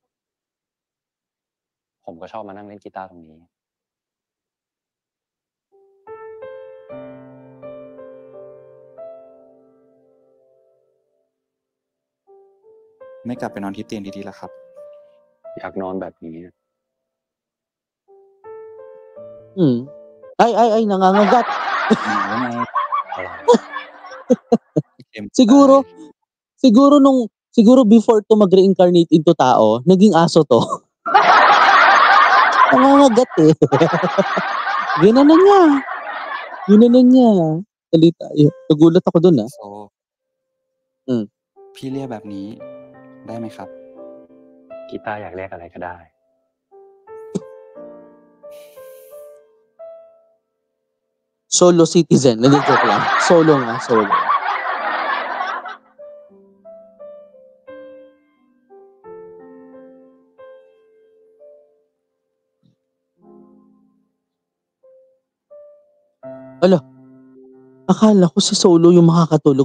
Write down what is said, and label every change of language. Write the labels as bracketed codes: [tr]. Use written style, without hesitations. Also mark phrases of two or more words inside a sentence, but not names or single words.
[th] ผมก็ชอบมานั่งเล่นกีตาร์ตรงนี้ ไม่กลับไปนอนที่เตียงดีๆแล้วครับ อยากนอนแบบนี้ [tl] Ay, nangangagat. Ano? Siguro before to mag-reincarnate into tao, naging aso to. Nangangagat eh. Ginanon niya. Salita. Nagulat ako dun ah. So, [th] พี่เรียกแบบนี้ได้ไหมครับ กีตาร์อยากเรียกอะไรก็ได้ [tl] Solo citizen. Nag-joke lang. Solo nga, solo. Ala, akala ko si Solo yung makakatulog.